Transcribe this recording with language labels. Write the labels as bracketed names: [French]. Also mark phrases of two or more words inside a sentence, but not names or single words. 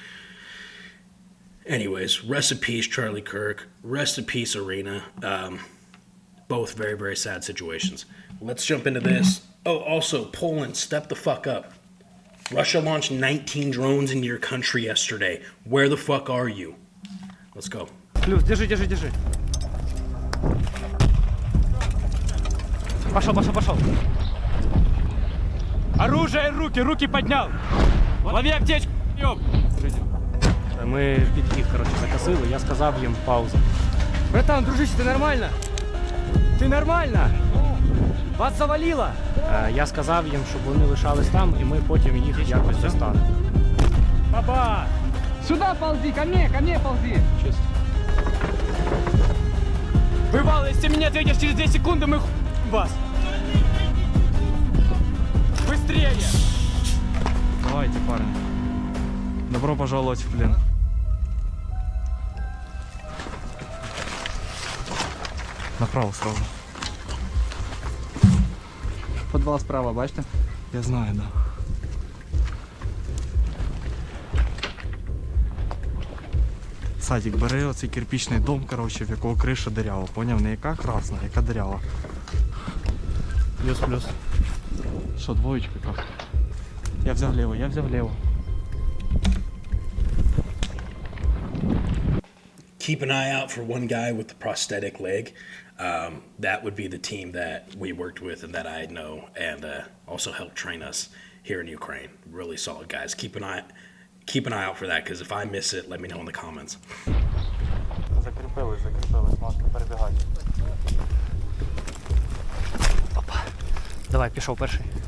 [English] Anyways, rest in peace, Charlie Kirk. Rest in peace, Arena. Both very, very sad situations. Let's jump into this. Oh, also, Poland, step the fuck up. Russia launched 19 drones into your country yesterday. Where the fuck are you? Let's go. [Russian] Плюс, держи. Пошел. Оружие, руки поднял. Лови аптечку, ёб. [Ukrainian] Ми підхід, закосили, я сказав їм паузу. Братан, дружище, ти нормально? Ти нормально? Вас завалило? Я сказав їм, щоб вони лишались там, і ми потім їх якось достанемо. Баба! [Russian] Сюда ползи, ко мне ползи. Чисто. Бывало, если меня ответишь через 2 секунды, мы вас. Быстрее! Давайте, парни. Добро пожаловать в плен. Направо сразу. Подвал справа, бачите? Я знаю, да. [Ukrainian] Садик, бери оцей кирпичний дом, короче, в якого криша дирява. Поняв? Не яка красна, яка дирява. Плюс. Що, двоєчка як? Я взяв ліво. [English] Keep an eye out for one guy with the prosthetic leg. That would be the team that we worked with and that I know, and also helped train us here in Ukraine. Really solid guys. Keep an eye out for that, because if I miss it, let me know in the comments. [Ukrainian] Закріпились, можна перебігати. Опа. Давай, пішов перший.